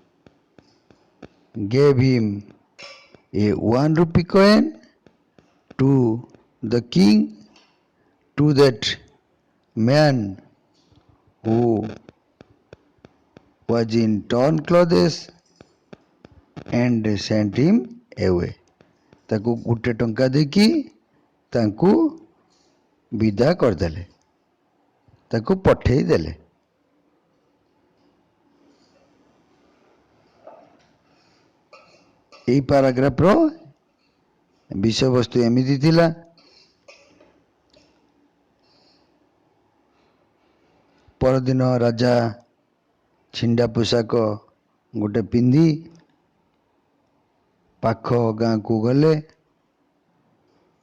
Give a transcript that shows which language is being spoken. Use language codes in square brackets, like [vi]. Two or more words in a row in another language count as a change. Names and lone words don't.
[en] gave him a 1 rupee coin to the king, to that man who was in torn clothes, and sent him away. [or] ତାକୁ ଗୁଟେ ଟଙ୍କା ଦେକି ତାକୁ ବିଦା କରଦେଲେ, ତାକୁ ପଠେଇ ଦେଲେ. এই ପାରାଗ୍ରାଫର ବିଷୟବସ୍ତୁ ଏମିତି ଥିଲା. ପରଦିନ ରାଜା ଛିଣ୍ଡା ପୋଷାକ ଗୋଟେ ପିନ୍ଧି ପାଖ ଗାଁକୁ ଗଲେ.